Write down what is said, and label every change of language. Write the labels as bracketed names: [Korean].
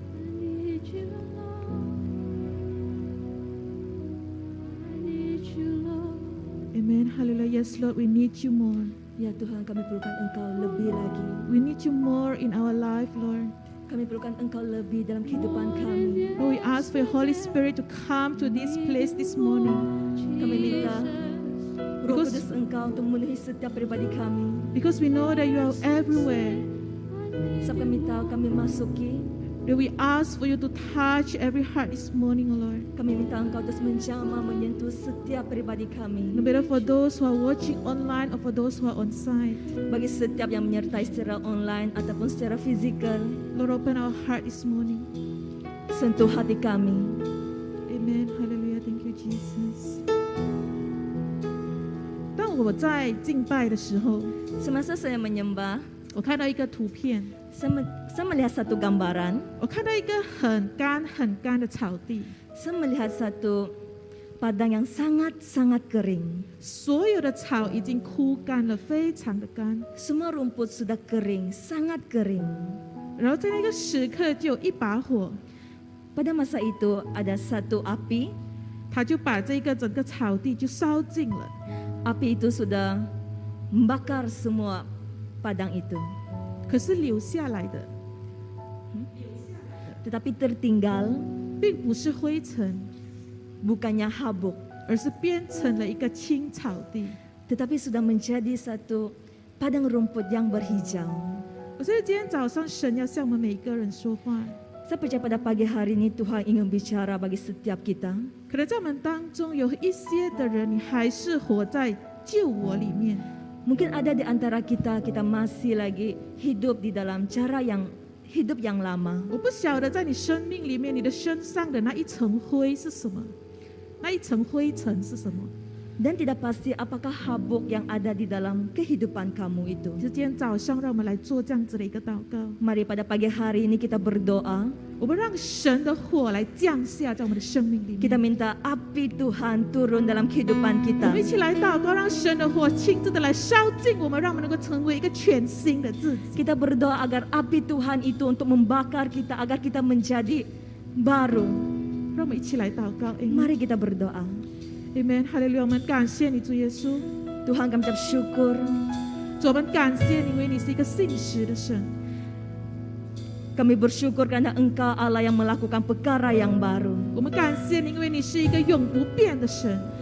[English] I need you, Lord. I need you, Lord. Amen. Hallelujah. Yes, Lord, we need you more. [Malay] Ya Tuhan, kami perlukan Engkau lebih lagi. [English] We need you more in our life, Lord. [Malay] Kami perlukan Engkau lebih dalam kehidupan kami. [English] Lord, we ask for your Holy Spirit to come to this place this morning. [Malay] Kami minta Roh [English] Because- [Malay] Kudus Engkau untuk memenuhi setiap pribadi kami. [English] Because we know that you are everywhere. [Malay] Sebab kami tahu kami masuki. [English] That we ask for you to touch every heart this morning, O Lord. [Malay] Kami minta Engkau terus menjamah menyentuh setiap pribadi kami. [English] No matter for those who are watching online or for those who are on site. [Malay] Bagi setiap yang menyertai secara online ataupun secara fizikal, [English] Lord, open our heart this morning. [Malay] sentuh hati kami. [English] Amen. Hallelujah. Thank you, Jesus. [Chinese] 当我在敬拜的时候， [Malay] Semasa saya menyembah, [Chinese] 我看到一个图片， [Malay] saya melihat satu gambaran. [Chinese] 我看到一个很干的草地， [Malay] Saya melihat satu padang yang sangat-sangat kering. [Chinese] 所有的草已经枯干了，非常的干。 [Malay] Semua rumput sudah kering, sangat kering. [Chinese] 然后在那个时刻，就有一把火， [Malay] Pada masa itu ada satu api. [Chinese] 它就把这个整个草地就烧尽了。 [Malay] Api itu sudah membakar semua padang itu. [Chinese] 可是留下来的 [Malay] Tetapi tertinggal [Chinese] 并不是灰尘， [Malay] bukannya habuk, [Chinese] 而是变成了一个青草地。 [Malay] tetapi sudah menjadi satu padang rumput yang berhijau. [Chinese] 我觉得今天早上神要向我们每一个人说话， [Malay] Saya percaya pada pagi hari ini Tuhan ingin bicara bagi setiap kita. [Chinese] 可能在我们当中有一些的人，你还是活在旧我里面。 [Malay] Mungkin ada di antara kita, kita masih lagi hidup di dalam cara yang hidup yang lama. [Chinese] 我不晓得在你生命里面，你的身上的那一层灰是什么，那一层灰尘是什么？ [Malay] Dan tidak pasti apakah habuk yang ada di dalam kehidupan kamu itu. [Chinese] 就今天早上，让我们来做这样子的一个祷告。 [Malay] Mari pada pagi hari ini kita berdoa. [Chinese] 我们让神的火来降下在我们的生命里 [Malay] Kita [Chinese] 面。 [Malay] minta api Tuhan turun dalam kehidupan [Chinese] 我 [Malay] kita. [Chinese] 们一起来祷告，让神的火亲自的来烧尽我们，让我们能够成为一个全新的自己。 [Malay] Kita berdoa agar api Tuhan itu untuk membakar kita, agar kita menjadi baru. [Chinese] 让我们一起来祷告。Amen。 [Malay] Mari kita berdoa. [English] Amen。 [Chinese] 哈利路亚！我们感谢你，主耶稣。 [Malay] Tuhan kami ucap syukur. [Chinese] 主，我们感谢你，因为你是一个信实的神。 [Malay] Kami bersyukur karena Engkau Allah yang melakukan perkara yang baru. [Chinese] 我们感谢你，因为你是一个永不变的神。